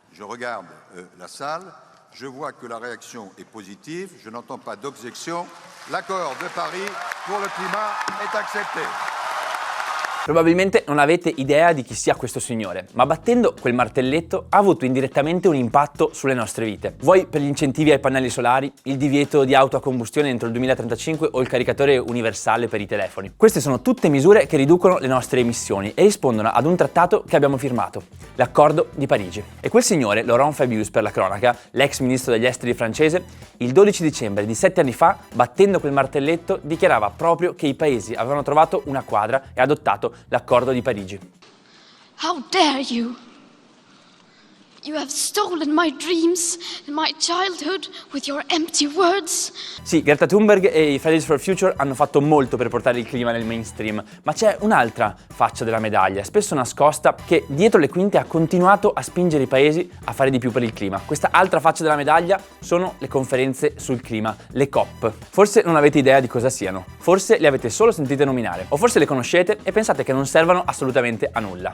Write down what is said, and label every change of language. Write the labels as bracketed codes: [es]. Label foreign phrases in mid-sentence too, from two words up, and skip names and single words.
[fr] Je regarde la salle, je vois que la réaction est positive, je n'entends pas d'objection. L'accord de Paris pour le climat est accepté. [it] Probabilmente non avete idea di chi sia questo signore, ma battendo quel martelletto ha avuto indirettamente un impatto sulle nostre vite. Vuoi per gli incentivi ai pannelli solari, il divieto di auto a combustione entro il 2035 o il caricatore universale per i telefoni. Queste sono tutte misure che riducono le nostre emissioni e rispondono ad un trattato che abbiamo firmato, l'Accordo di Parigi. E quel signore, Laurent Fabius per la cronaca, l'ex ministro degli esteri francese, il 12 dicembre di 7 anni fa, battendo quel martelletto, dichiarava proprio che i paesi avevano trovato una quadra e adottato l'Accordo di Parigi. [en] How dare you? You have stolen my dreams and my childhood with your empty words. [it] Sì, Greta Thunberg e i Fridays for Future hanno fatto molto per portare il clima nel mainstream, ma c'è un'altra faccia della medaglia, spesso nascosta, che dietro le quinte ha continuato a spingere i paesi a fare di più per il clima. Questa altra faccia della medaglia sono le conferenze sul clima, le COP. Forse non avete idea di cosa siano, forse le avete solo sentite nominare, o forse le conoscete e pensate che non servano assolutamente a nulla.